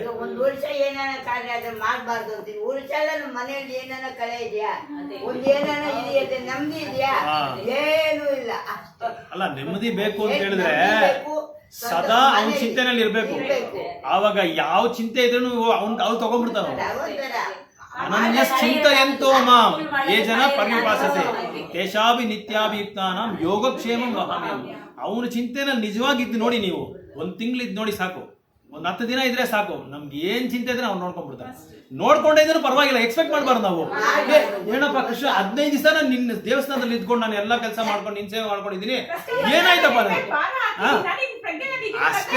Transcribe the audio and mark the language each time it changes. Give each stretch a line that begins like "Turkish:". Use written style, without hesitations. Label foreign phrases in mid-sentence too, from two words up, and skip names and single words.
Kannada: ಒಂದು ವರ್ಷ ಏನಾನ ಕಾರ್ಯ ಆದ್ರೆ ಮಾಡ್ಬಾರ್ದು ಅಂತೀನಿ. ವರ್ಷ ನಮ್ಮ ಮನೆಯಲ್ಲಿ ಏನಾನ ಕಳೆ ಇದೆಯಾ, ಒಂದ್ ಏನಾನ ಇದೆಯಾ, ನೆಮ್ಮದಿ ಇದೆಯಾ, ಏನೂ ಇಲ್ಲ. ಅಲ್ಲ, ನೆಮ್ಮದಿ ಬೇಕು ಅಂತ ಹೇಳಿದ್ರೆ ಸದಾ ಅವನ ಚಿಂತೆನಲ್ಲಿ ಇರ್ಬೇಕು. ಆವಾಗ ಯಾವ ಚಿಂತೆ ಇದ್ರೂ ಅವ್ನು ತಗೊಂಡ್ಬಿಡ್ತಾನ.
Sanskrit: ಅನನ್ಯ ಚಿಂತಯಂತೋ ಮಾಂ ಯೇ ಜನ ಪರ್ಯುಪಾಸತೆ ತೇಷಾಭಿ ನಿತ್ಯಾಭಿಯುಕ್ತಾನಾಂ ಯೋಗಕ್ಷೇಮಂ ವಹಾಮ್ಯಹಂ.
Kannada: ಅವನ ಚಿಂತೆನಲ್ಲಿ ನಿಜವಾಗಿದ್ದು ನೋಡಿ, ನೀವು ಒಂದ್ ತಿಂಗಳಿದ್ದು ನೋಡಿ ಸಾಕು, ಒಂದ್ 10 ದಿನ ಇದ್ರೆ ಸಾಕು, ನಮ್ಗೆ ಏನ್ ಚಿಂತೆ ಇದ್ರೆ ಅವ್ನು ನೋಡ್ಕೊಂಡ್ಬಿಡ್ತಾನೆ. ನೋಡ್ಕೊಂಡೇ ಇದ್ರು ಪರವಾಗಿಲ್ಲ, ಎಕ್ಸ್ಪೆಕ್ಟ್ ಮಾಡ್ಬಾರ್ದು ನಾವು. ಏನಪ್ಪ ಕೃಷ್ಣ 15 ದಿವಸ ನಾನು ನಿನ್ನ ದೇವಸ್ಥಾನದಲ್ಲಿ ಇದ್ಕೊಂಡು ನಾನು ಎಲ್ಲಾ ಕೆಲಸ ಮಾಡ್ಕೊಂಡು ನಿನ್ ಸೇವೆ ಮಾಡ್ಕೊಂಡಿದ್ದೀನಿ, ಏನಾಯ್ತಪ್ಪ ಅಷ್ಟೇ.